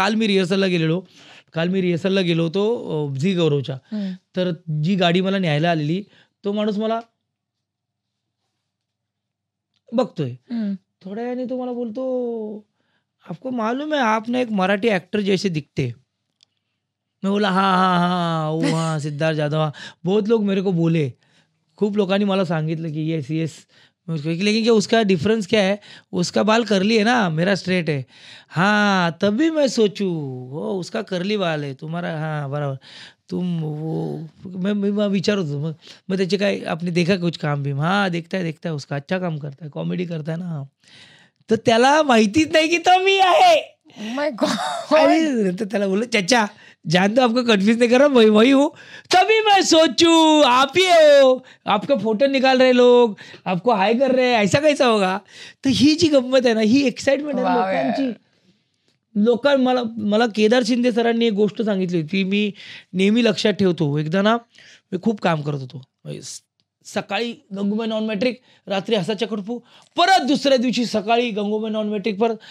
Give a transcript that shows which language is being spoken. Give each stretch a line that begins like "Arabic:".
Marathi: काल मी रिहर्सलला गेलो होतो झी गौरवच्या. तर जी गाडी मला न्यायला आलेली, तो माणूस मला बघतोय, थोड्या वेळाने तो मला बोलतो,
Hindi: आपको मालूम है आप ना एक मराठी एक्टर जैसे दिखते. मैं बोला हाँ सिद्धार्थ जाधव, हाँ. बहुत लोग मेरे को बोले,
Marathi: खूप लोकांनी मला सांगितलं की येस.
Hindi: लेकिन क्या उसका डिफरेंस क्या है, उसका बाल करली है ना, मेरा स्ट्रेट है. हाँ तभी मैं सोचूं हो उसका करली बाल है, तुम्हारा हाँ बराबर. तुम वो मैं विचार होतो मग त्याचे काय आपने देखा कुछ काम भी. हाँ देखता है उसका अच्छा काम करता है, कॉमेडी करता है ना.
Marathi: तर त्याला माहितीच नाही की तो मी आहे. तर त्याला बोललो
Hindi: चाचा जान तो आपको कन्फ्यूज नहीं कर रहा, वही हूँ. तभी मैं सोचूं आप ही हो, आपका फोटो निकाल रहे लोग, आपको हाय कर रहे हैं, ऐसा कैसा होगा.
Marathi: तर ही जी गंमत आहे ना, ही एक्साइटमेंट आहे लोकांची. मला केदार शिंदे सरांनी एक गोष्ट सांगितली होती, मी नेहमी लक्षात ठेवतो. एकदा ना मी खूप काम करत होतो, सकाळी गंगूबाई नॉन मॅट्रिक, रात्री हसाच्या खडपू, परत दुसऱ्या दिवशी सकाळी गंगूबाई नॉन मॅट्रिक परत.